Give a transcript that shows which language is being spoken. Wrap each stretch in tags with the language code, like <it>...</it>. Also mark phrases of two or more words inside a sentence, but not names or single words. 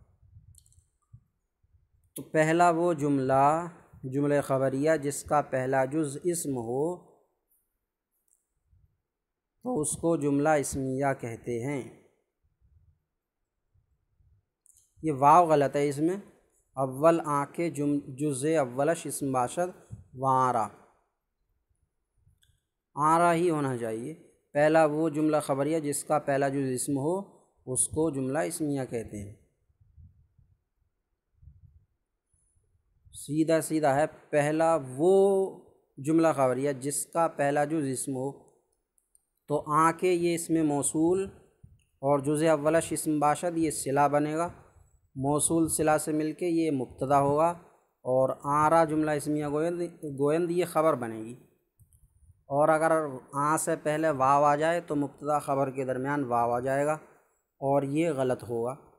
<ur>تو پہلا وہ جملہ خبریہ جس کا پہلا جز اسم ہو تو اس کو جملہ اسمیہ کہتے ہیں۔ یہ واو غلط ہے اس میں،</ur> <fa>اول آ کے جزء اولش اسم باشد وآرا،</fa> <ur>آرا ہی ہونا چاہیے۔ پہلا وہ جملہ خبریہ جس کا پہلا جز اسم ہو اس کو جملہ اسمیہ کہتے ہیں۔ سیدھا ہے، پہلا وہ جملہ خبریہ جس کا پہلا جز اسم ہو، تو</ur> <fa>آ کے</fa> <ur>یہ اسم موصول اور</ur> <fa>جزء اولش اسم باشد</fa> <ur>یہ صلہ بنے گا، موصول صلہ سے مل کے یہ مبتدا ہوگا، اور</ur> <fa>آرا جملہ اسمیہ گویند</fa> <ur>یہ خبر بنے گی۔ اور اگر آ سے پہلے واو آ جائے تو مبتدا خبر کے درمیان واو آ جائے گا، اور یہ غلط ہوگا۔</ur>